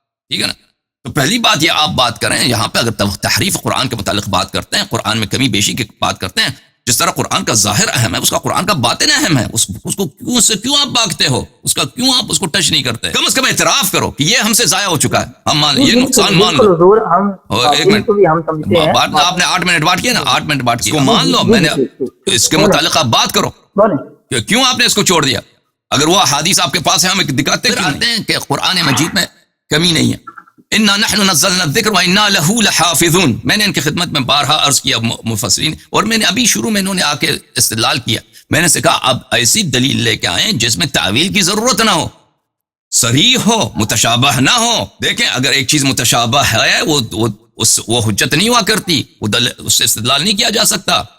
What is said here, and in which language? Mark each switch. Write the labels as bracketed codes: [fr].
[ur] ٹھیک ہے نا؟ تو پہلی بات یہ آپ بات کریں یہاں پہ، اگر تحریف قرآن کے متعلق بات کرتے ہیں، قرآن میں کمی بیشی کی بات کرتے ہیں، جس طرح قرآن کا ظاہر اہم ہے، اس کا قرآن کا باطن اہم ہے، اس کو کیوں آپ بھاگتے ہو، کیوں آپ اس کو ٹچ نہیں کرتے؟ کم از کم اعتراف کرو کہ یہ ہم سے ضائع ہو چکا ہے، ہم مان یہ نقصان مان لو. ایک منٹ، آپ نے 8 منٹ بات کیا نا، 8 منٹ بات کیا، مان لو، میں نے اس کے متعلق آپ بات کرو کہ کیوں آپ نے اس کو چھوڑ دیا. اگر وہ حدیث آپ کے پاس ہے ہمیں دکھاتے ہیں کہ قرآن مجید میں کمی نہیں ہے. [ar] انا نحن نزلنا الذکر وانا له لحافظون. [ur] میں نے ان کی خدمت میں بارہا عرض کیا مفسرین، اور میں نے ابھی شروع میں انہوں نے آ کے استدلال کیا، میں نے کہا اب ایسی دلیل لے کے آئیں جس میں تعویل کی ضرورت نہ ہو، صریح ہو، متشابہ نہ ہو. دیکھیں اگر ایک چیز متشابہ ہے وہ حجت نہیں ہوا کرتی، اس سے استدلال نہیں کیا جا سکتا.